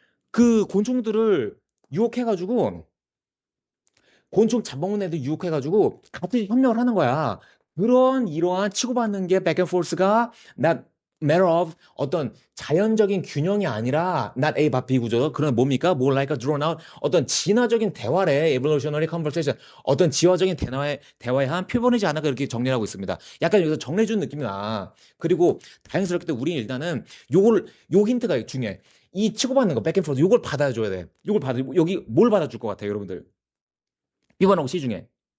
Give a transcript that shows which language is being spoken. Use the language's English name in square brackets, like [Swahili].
[Korean] 그 곤충들을 유혹해가지고 곤충 잡아먹는 애들 유혹해가지고 같이 협력을 하는 거야. 이러한 치고받는 게 백앤포스가 [English] not matter of [Korean] 어떤 자연적인 균형이 아니라 [English] not A but B [Korean] 구조. 그런 뭡니까? [English] more like a drawn out [Korean] 어떤 진화적인 대화래. [English] evolutionary conversation. [Korean] 어떤 지화적인 대화의 한 표본이지 않을까 이렇게 정리를 하고 있습니다. 약간 여기서 정리해주는 느낌이 나. 그리고 다행스럽게 우리 일단은 요 힌트가 중요해. 이 치고받는 거 백앤포스 요걸 받아줘야 돼. 여기 뭘 받아줄 것 같아요, 여러분들? B번하고 C 중에.